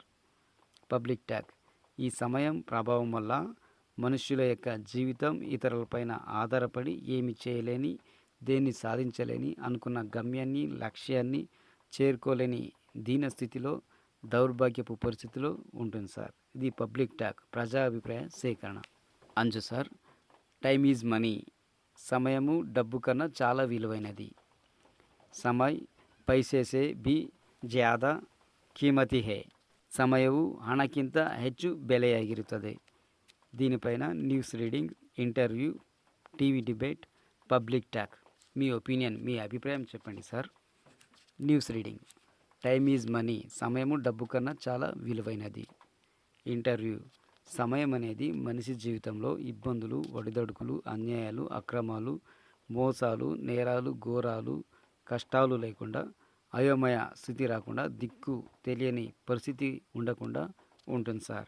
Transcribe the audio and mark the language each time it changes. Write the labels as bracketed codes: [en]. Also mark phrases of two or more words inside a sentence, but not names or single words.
[en] public talk, [te] ఈ సమయం ప్రభావం వల్ల మనుష్యుల యొక్క జీవితం ఇతరులపైన ఆధారపడి ఏమి చేయలేని, దేన్ని సాధించలేని, అనుకున్న గమ్యాన్ని, లక్ష్యాన్ని చేరుకోలేని దీనస్థితిలో, దౌర్భాగ్యపు పరిస్థితిలో ఉంటుంది సార్. ఇది [en] public talk, [te] ప్రజా అభిప్రాయ సేకరణ. అంజు సార్, [en] time is money, [te] సమయము డబ్బు కన్నా చాలా విలువైనది. [hi] समय पैसे से भी ज़्यादा कीमती है, [kn] ಸಮಯವು ಹಣಕ್ಕಿಂತ ಹೆಚ್ಚು ಬೆಲೆಯಾಗಿರುತ್ತದೆ. [en] దీనిపైన news reading, interview, TV debate, public talk. [te] మీ ఒపీనియన్, మీ అభిప్రాయం చెప్పండి సార్. [en] news reading, time is money, [te] సమయము డబ్బు కన్నా చాలా విలువైనది. ఇంటర్వ్యూ, సమయం అనేది మనిషి జీవితంలో ఇబ్బందులు, ఒడిదొడుకులు, అన్యాయాలు, అక్రమాలు, మోసాలు, నేరాలు, ఘోరాలు, కష్టాలు లేకుండా, అయోమయ స్థితి రాకుండా, దిక్కు తెలియని పరిస్థితి ఉండకుండా ఉంటుంది సార్.